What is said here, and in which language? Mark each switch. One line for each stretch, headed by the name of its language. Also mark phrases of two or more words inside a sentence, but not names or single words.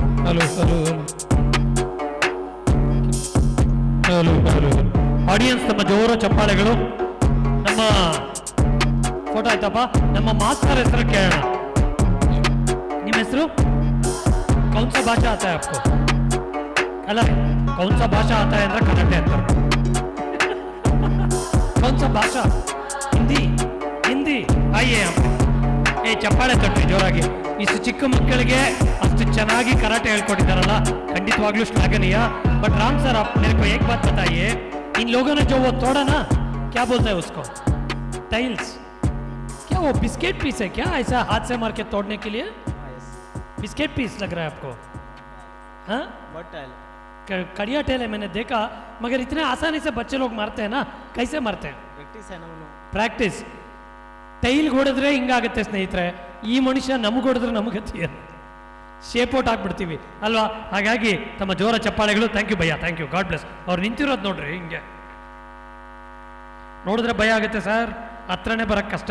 English: hello hello hello hello audience
Kannada: ನಮ್ಮ ಜೋರ ಚಪ್ಪಾಳೆಗಳು. ನಮ್ಮ ಫೋಟೋ ಆಯ್ತಪ್ಪ. ನಮ್ಮ ಮಾಸ್ಟರ್ ಹೆಸರು ಕೇಳೋಣ. ನಿಮ್ಮ ಹೆಸರು?
Hindi: कौन सा भाषा आता है आपको? ಅಲ್ಲ, कौन सा भाषा आता है
Kannada: ಅಂದ್ರೆ ಕನ್ನಡ ಅಂತಾರೆ.
Hindi: कौन सा भाषा?
Kannada: ಹಿಂದಿ. ಹಿಂದಿ ಆಯ್ಯೇ. ಏ ಚಪ್ಪಾಳೆ ತಟ್ಟಿ ಜೋರಾಗಿ. ಇಷ್ಟು ಚಿಕ್ಕ ಮಕ್ಕಳಿಗೆ ಅಷ್ಟು ಚೆನ್ನಾಗಿ ಕರಾಟೆ ಹೇಳ್ಕೊಟ್ಟಿದ್ದಾರಲ್ಲ, ಖಂಡಿತವಾಗ್ಲೂ ಶ್ಲಾಘನೀಯ.
Hindi: बट राम सर, आप मेरे को एक बात बताइए, इन लोगों ने जो वो तोड़ा ना, क्या बोलते हैं उसको? टाइल्स? क्या वो
English: biscuit piece
Hindi: है क्या, ऐसा हाथ से मार के तोड़ने के लिए?
English: biscuit piece
Hindi: लग रहा है आपको? हाँ, कड़िया टेल है, मैंने देखा. मगर इतने आसानी से बच्चे लोग मारते हैं ना, कैसे मारते हैं?
Kannada: ಪ್ರಾಕ್ಟೀಸ್. ಟೈಲ್ ಹೊಡೆದ್ರೆ ಹಿಂಗಾಗುತ್ತೆ ಸ್ನೇಹಿತರೆ. ಈ ಮನುಷ್ಯ ನಮ್ಗೆ ಹೊಡೆದ್ರೆ ನಮಗತ್ತೆ
English: shape out
Kannada: ಆಗ್ಬಿಡ್ತೀವಿ ಅಲ್ವಾ? ಹಾಗಾಗಿ ತಮ್ಮ ಜೋರ ಚಪ್ಪಾಳೆಗಳು.
English: thank you bhayya, thank you, god bless.
Kannada: ಅವ್ರು ನಿಂತಿರೋದು ನೋಡ್ರಿ, ಹಿಂಗೆ ನೋಡಿದ್ರೆ ಭಯ ಆಗುತ್ತೆ ಸರ್, ಹತ್ರನೇ ಬರಕ್ಕೆ ಕಷ್ಟ.